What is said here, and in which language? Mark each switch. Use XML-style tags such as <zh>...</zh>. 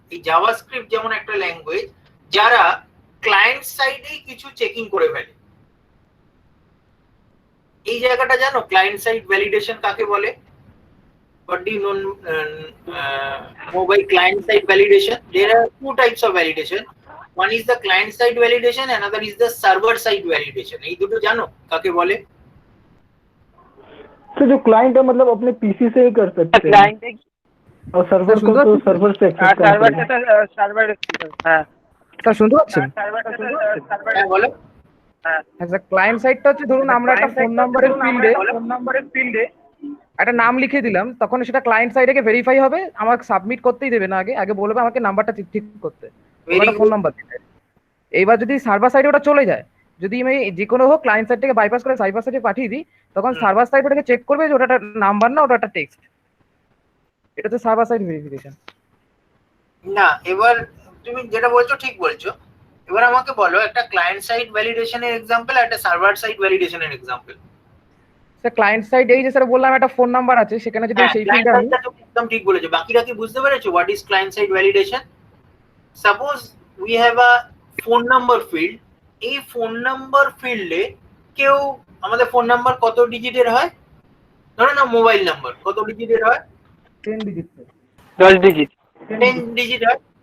<bn>এই জাভাস্ক্রিপ্ট যেমন একটা ল্যাঙ্গুয়েজ যারা ক্লায়েন্ট সাইডেই কিছু চেকিং করে ফেলে। এই জায়গাটা জানো ক্লায়েন্ট সাইড ভ্যালিডেশন কাকে বলে?</bn> <en>What do you know by client side validation? There are two types of validation. One is the client side validation, another is the server side validation.</en> <bn>এই দুটো জানো কাকে বলে?</bn> <hi>तो जो क्लाइंट है मतलब अपने पीसी से ही कर सकते हैं, क्लाइंट और सर्वर को तो सर्वर से एक्सेस करना है।</hi> <bn>সার্ভার হ্যাঁ স্যার শুনতে পাচ্ছেন? হ্যাঁ বলো। আচ্ছা ক্লায়েন্ট সাইডটা হচ্ছে ধরুন আমরা একটা ফোন নাম্বারের ফিল্ডে একটা নাম লিখে দিলাম, তখন সেটা ক্লায়েন্ট সাইডে গিয়ে ভেরিফাই হবে, আমাকে সাবমিট করতেই দেবে না, আগে আগে বলবে আমাকে নাম্বারটা ঠিক করতে, ওটা ফোন নাম্বার দিতে। এইবার যদি সার্ভার সাইডে ওটা চলে যায়, যদি আমি যে কোনো হোক ক্লায়েন্ট সাইড থেকে বাইপাস করে সার্ভার সাইডে পাঠিয়ে দিই, তখন সার্ভার সাইড ওটাকে চেক করবে যে ওটা একটা নাম্বার না ওটা একটা টেক্সট। এটা তো সার্ভার সাইড ভেরিফিকেশন। না, এবার তুমি যেটা বলছো ঠিক বলছো। এবার আমাকে বলো একটা ক্লায়েন্ট সাইড ভ্যালিডেশনের এক্সাম্পল আর একটা server side ভ্যালিডেশনের example. Sir client side এই যে স্যার বললাম একটা ফোন নাম্বার আছে, সেখানে যদি সেই ফিল্ডে আমি একদম ঠিক বলেছো। বাকিরা কি বুঝতে পেরেছো</bn> <en>What is client side validation? Suppose we have a phone number field.</en> <bn>এই ফোন নাম্বার ফিল্ডে কেউ আমাদের ফোন নাম্বার কত ডিজিটের হয়? ধরো না মোবাইল নাম্বার কত ডিজিটের হয়? 10 ডিজিট। 10 digit 10 digit হয়।</bn>